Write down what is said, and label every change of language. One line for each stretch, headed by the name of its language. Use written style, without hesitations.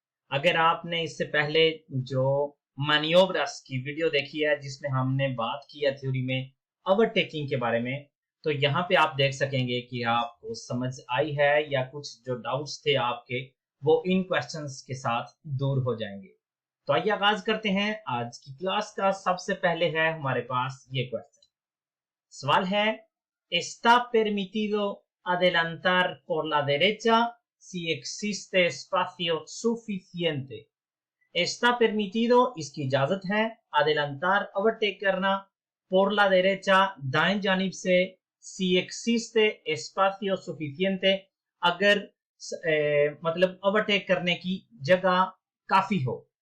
Hindi: अगर आपने इससे पहले जो मैन्योवर्स की वीडियो देखी है जिसमें हमने बात की है थ्योरी में ओवरटेकिंग के बारे में, तो यहाँ पे आप देख सकेंगे कि आपको समझ आई है या कुछ जो डाउट्स थे आपके वो इन क्वेश्चंस के साथ दूर हो जाएंगे। तो आइए आगाज करते हैं आज की क्लास का। सबसे पहले है हमारे पास ये क्वेश्चन। सवाल है,
Spanish: está permitido adelantar por la derecha si existe espacio suficiente। está permitido
Hindi: इसकी इजाजत है,
Spanish: adelantar
Hindi: ओवरटेक करना,
Spanish: por la derecha
Hindi: दाएं जानिब से,
Spanish: si existe espacio suficiente
Hindi: अगर मतलब ओवरटेक करने की जगह काफी हो।